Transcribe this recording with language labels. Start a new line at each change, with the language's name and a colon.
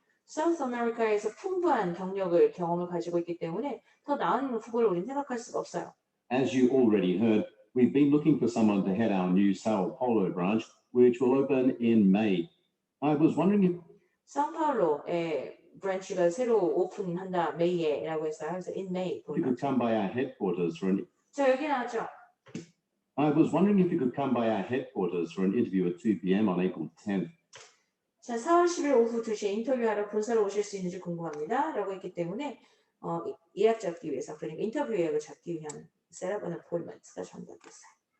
Korean: South America에서 풍부한 경험을 가지고 있기 때문에 더 나은 후보를 우리는 생각할 수가 없어요.
English: As you already heard, we've been looking for someone to head our new Sao Paulo branch, which will open in May. I was wondering if
Korean: 상파울로의 브랜치가 새로 오픈한다 메이에라고 했어요. 그래서
English: in May you could come by our headquarters for an
Korean: 자, 여기 나왔죠.
English: I was wondering if you could come by our headquarters for an interview at 2 p.m. on April 10th.
Korean: 자, 4월 10일 오후 2시에 인터뷰하러 본사로 오실 수 있는지 궁금합니다. 라고 했기 때문에 예약 잡기 위해서, 그러니까 인터뷰 예약을 잡기 위한
English: set up an appointment
Korean: 가 정답이었어요.